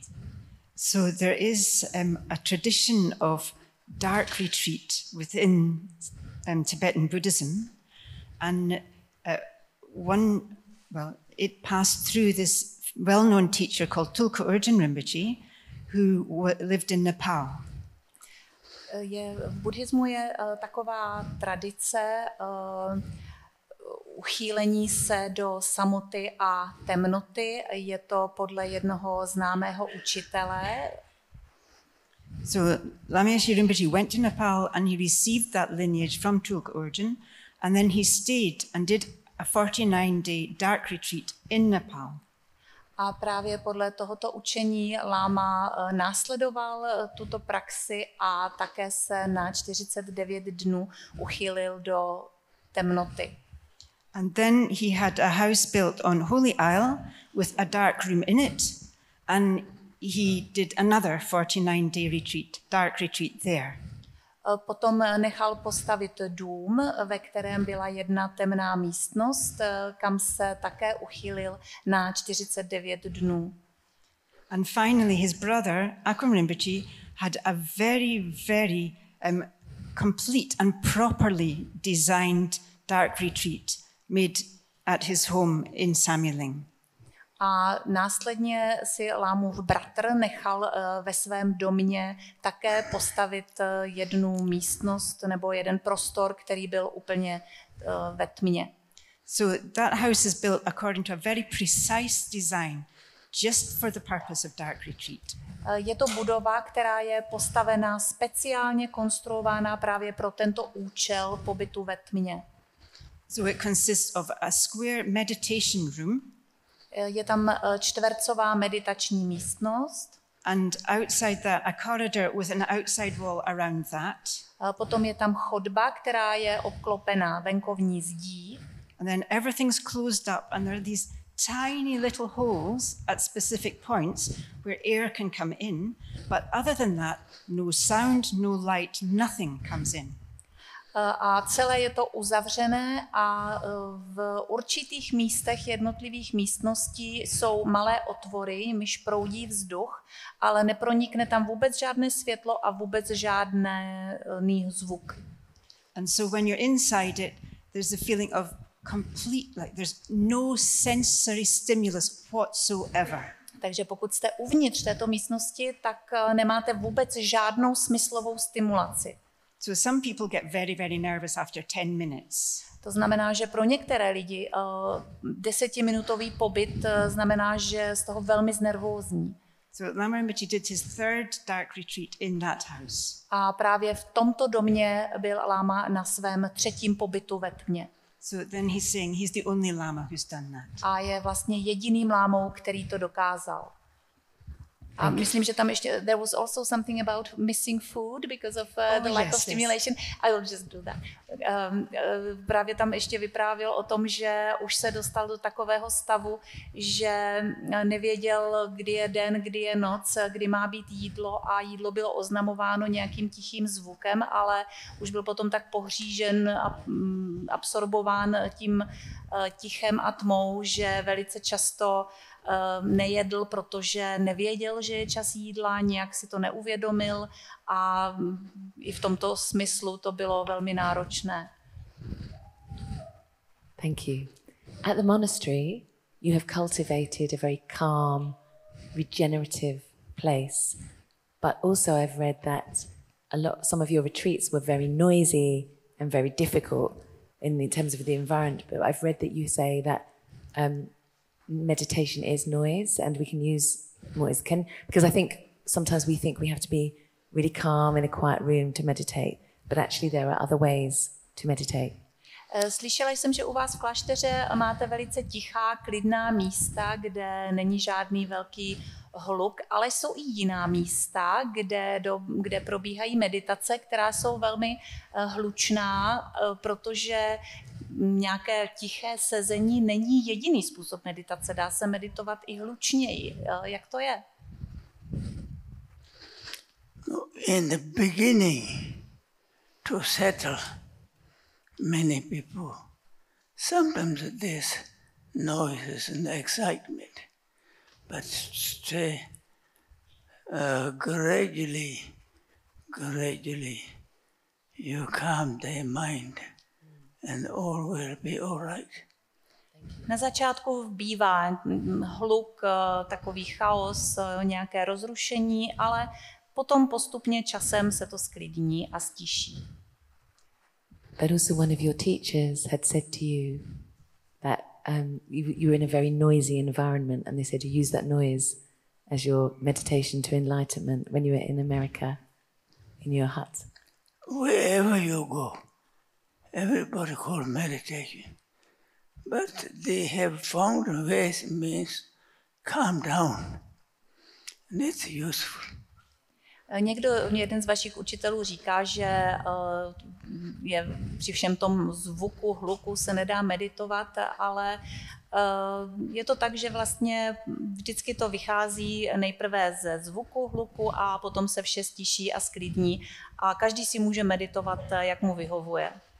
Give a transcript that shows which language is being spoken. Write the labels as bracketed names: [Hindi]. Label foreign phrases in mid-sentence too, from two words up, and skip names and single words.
[English] So there is a tradition of dark retreat within Tibetan Buddhism, and it passed through this well-known teacher called Tulku Urgyen Rinpoche, who lived in Nepal. [Czech] V buddhismu je taková tradice uchýlení se do samoty a temnoty. Je to podle jednoho známého učitele. [English] So Lama Yeshe Rinpoche went to Nepal and he received that lineage from Tulku Urgyen, and then he stayed and did a 49-day dark retreat in Nepal. [Czech] A právě podle tohoto učení láma následoval tuto praxi a také se na 49 dnů uchýlil do temnoty. [English] And then he had a house built on Holy Isle with a dark room in it, and he did another 49-day retreat, dark retreat there. [Czech] Potom nechal postavit dům, ve kterém byla jedna temná místnost, kam se také uchýlil na 49 dnů. [English] And finally his brother, Akram Rinpoche, had a very, very complete and properly designed dark retreat made at his home in Samyeling. [Czech] A následně si Lámův bratr nechal ve svém domě také postavit jednu místnost nebo jeden prostor, který byl úplně ve tmě. [English] So that house is built according to a very precise design, just for the purpose of dark retreat. [Czech] Je to budova, která je postavená speciálně konstruována právě pro tento účel pobytu ve tmě. [English] So it consists of a square meditation room. [Czech] Je tam čtvercová meditační místnost. [English] And outside that, a corridor with an outside wall around that. [Czech] Potom je tam chodba, která je obklopená venkovní zdí. [English] And then everything's closed up and there are these tiny little holes at specific points where air can come in. But other than that, no sound, no light, nothing comes in. [Czech] a celé je to uzavřené a v určitých místech jednotlivých místností jsou malé otvory, jimiž proudí vzduch, ale nepronikne tam vůbec žádné světlo a vůbec žádný zvuk. [English] And so when you're inside it, there's a feeling of complete, like there's no sensory stimulus whatsoever. [Czech] Takže pokud jste uvnitř této místnosti, tak nemáte vůbec žádnou smyslovou stimulaci. [English] So some people get very, very nervous after 10 minutes. [Czech] To znamená, že pro některé lidi 10minutový pobyt znamená, že z toho velmi znervózní. [English] So Lama Rinpoche did his third dark retreat in that house. [Czech] A právě v tomto domě byl láma na svém 3. pobytu ve tmě. [English] So then he's saying he's the only Lama who's done that. [Czech] A je vlastně jediným lámou, který to dokázal. A myslím, že tam ještě [English] there was also something about missing food because of the lack of stimulation. I will just do that. [Czech] Právě tam ještě vyprávěl o tom, že už se dostal do takového stavu, že nevěděl, kdy je den, kdy je noc, kdy má být jídlo a jídlo bylo oznamováno nějakým tichým zvukem, ale už byl potom tak pohřížen a absorbován tím tichem a tmou, že velice často nejedl, protože nevěděl, že je čas jídla, nějak si to neuvědomil a i v tomto smyslu to bylo velmi náročné. [English] Thank you. At the monastery, you have cultivated a very calm, regenerative place, but also I've read that some of your retreats were very noisy and very difficult in terms of the environment, but I've read that you say that meditation is noise and we can use noise. Because I think sometimes we think we have to be really calm in a quiet room to meditate, but actually there are other ways to meditate. [Czech] Slyšela jsem, že u vás v klášteře máte velice tichá, klidná místa, kde není žádný velký hluk, ale jsou i jiná místa, kde probíhají meditace, která jsou velmi hlučná, protože nějaké tiché sezení není jediný způsob meditace. Dá se meditovat i hlučněji. Jak to je? [English] In the beginning, to settle many people, sometimes there's noises and excitement, but gradually you calm their mind and all will be all right. [Czech] Na začátku bývá hluk, takový chaos, nějaké rozrušení, ale potom postupně časem se to sklidní a stiší. [English] But also one of your teachers had said to you that you were in a very noisy environment and they said you use that noise as your meditation to enlightenment when you were in America, in your hut. Wherever you go, everybody calls meditation. But they have found ways means calm down. And it's useful. [Czech] Jeden z vašich učitelů říká, že při všem tom zvuku, hluku se nedá meditovat, ale je to tak, že vlastně vždycky to vychází nejprve ze zvuku, hluku a potom se vše stiší a sklidní a každý si může meditovat, jak mu vyhovuje.